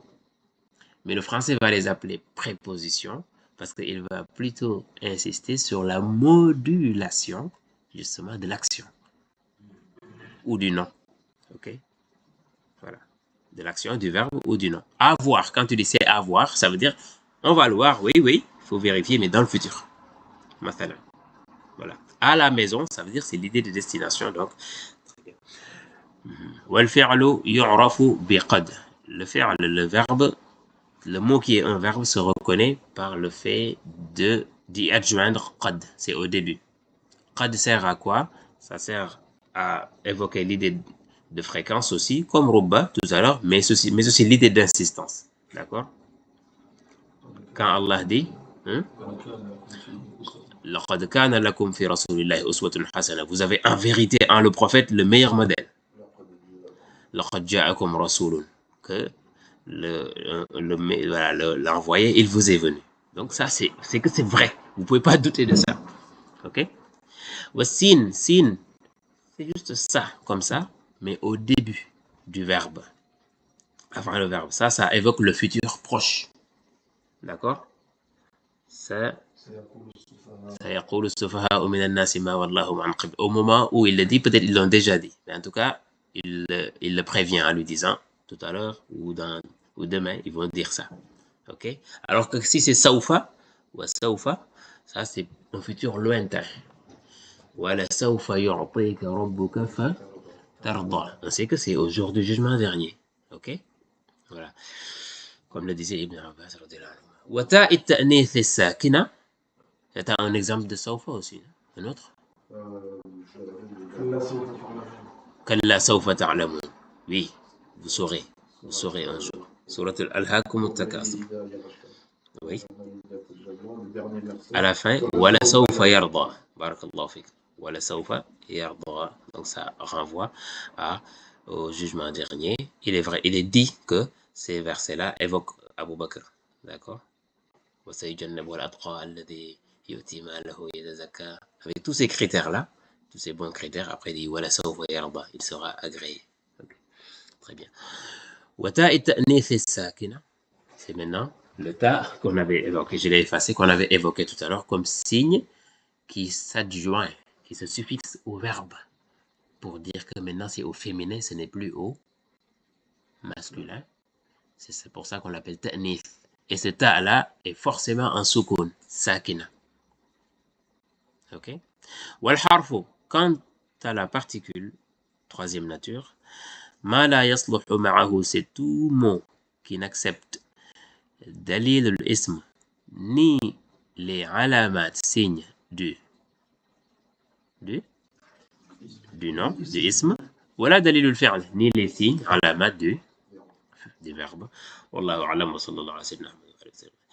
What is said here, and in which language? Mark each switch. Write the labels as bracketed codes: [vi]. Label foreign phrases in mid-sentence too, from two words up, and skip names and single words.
[fr] Mais le français va les appeler prépositions parce qu'il va plutôt insister sur la modulation, justement, de l'action ou du nom. OK? Voilà. De l'action, du verbe ou du nom. Avoir, quand tu dis c'est avoir, ça veut dire on va le voir, oui, oui, il faut vérifier, mais dans le futur. Mathalan. Voilà. À la maison, ça veut dire c'est l'idée de destination, donc. [ar] والفعل يعرف بقد. [fr] Le fi'l, le verbe, le mot qui est un verbe se reconnaît par le fait d'y adjoindre qad. C'est au début. Qad sert à quoi? Ça sert à évoquer l'idée de fréquence aussi, comme rubba tout à l'heure, mais aussi l'idée d'insistance. D'accord? Quand Allah dit, [ar] لقد كان لكم في رسول الله أسوة حسنة. [fr] Vous avez en vérité en le prophète le meilleur modèle. [ar] لقد جاءكم رسول. [fr] Que l'envoyé, il vous est venu. Donc ça, c'est que c'est vrai. Vous ne pouvez pas douter de ça. OK? Sin, sin, c'est juste ça, comme ça, mais au début du verbe. Avant le verbe. Ça évoque le futur proche. D'accord? Au moment où il le dit, peut-être ils l'ont déjà dit. Mais en tout cas, il le prévient en lui disant tout à l'heure ou demain, ils vont dire ça. OK? Alors que si c'est saufa, ou saufa, ça c'est un futur lointain. [ar] ولسوف يعطيك ربك فترضى. [fr] On sait que c'est au jour du jugement dernier. OK? Voilà. Comme le disait Ibn Abbas [ar] رضي الله عنه. وتاء التأنيث الساكنة. [fr] C'est un exemple de saufa aussi. Un autre? [ar] كلا سوف تعلمون. [fr] Oui, vous saurez un jour. Surat al-Alhaakum at-Takasur. Oui. À la fin, [ar] ولسوف يرضى. بارك الله فيك. ولسوف يرضى. [fr] Donc ça renvoie au jugement dernier. Il est vrai, il est dit que ces versets-là évoquent Abu Bakr. D'accord? Avec tous ces critères-là, tous ces bons critères, après il dit voilà [ar] سوف يرضى, [fr] il sera agréé. Okay. Très bien. C'est maintenant le ta qu'on avait évoqué, je l'ai effacé, qu'on avait évoqué tout à l'heure comme signe qui s'adjoint, qui se suffixe au verbe pour dire que maintenant c'est au féminin, ce n'est plus au masculin. C'est pour ça qu'on l'appelle ta'nith. Et ce ta-là est forcément un soukoun, sakina. Ok? [ar] والحرف, [fr] quant à la particule, troisième nature, [ar] ما لا يصلح معه, [fr] c'est tout mot qui n'accepte [ar] دليل الاسم, [fr] ni les alamat, signes du nom, du ism, [ar] ولا دليل الفعل, [fr] ni les signes, alamat du verbe. [ar] والله أعلم وصلى الله عليه وسلم.